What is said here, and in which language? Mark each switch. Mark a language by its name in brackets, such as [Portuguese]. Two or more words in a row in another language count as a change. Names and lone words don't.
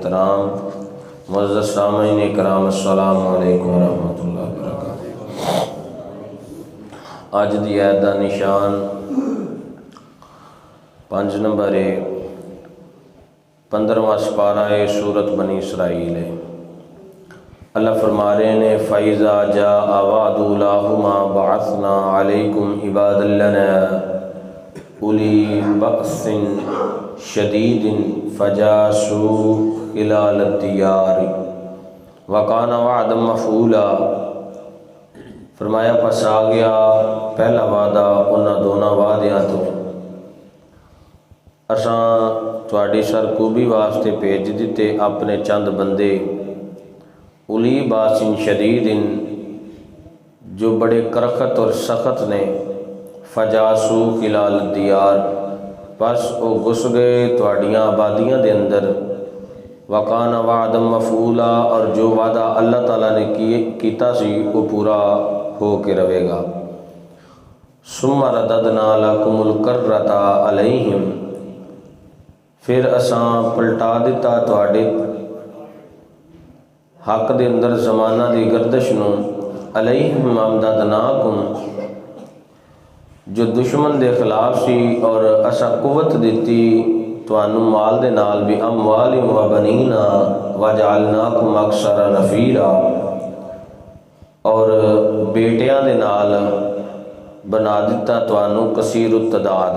[Urdu] احترام معزز سامعین اکرام, [Arabic] السلام عليكم و رحمة الله و بركاته. [Punjabi] اج دی آیت دا نشان 5 نمبر ہے، 15واں سپارہ ہے سورت بنی اسرائیل ہے. اللہ فرما رہے نے [Arabic] فإذا جاء وعد أولاهما بعثنا عليكم عبادا لنا أولي بأس شديد فجاسوا خلال الديار و كان وعدا مفعولا. [Punjabi] فرمایا پس آ گیا پہلا وعدہ اونہاں دوناں وعدیاں توں، اساں تہاڈی سرکوبی واسطے بھیج دتے اپنے چند بندے [Arabic] أولي بأس شديد [Punjabi] جو بڑے کرخت اور سخت نے, [Arabic] فجاسوا خلال الديار [Punjabi] بس وہ گھس گئے تہاڈیاں آبادیاں دے اندر, [Arabic] وكان وعدا مفعولا [Punjabi] اور جو وعدہ اللہ تعالیٰ نے کیتا سی وہ پورا ہو کے رہے گا. [Arabic] ثم رددنا لكم الكرة عليهم, [Punjabi] فیر اساں پلٹا دتا تہاڈے حق دے اندر زمانہ دی گردش نوں, [Arabic] عليهم أمددناكم [Punjabi] جو دشمن دے خلاف سی، اور اسا قوت دتی تہانوں مال دے نال بھی, [Arabic] أموال و بنين وجعلناكم أكثر نفيرا, [Punjabi] اور بیٹیاں دے نال بنا دتا تہانوں کثیر تعداد.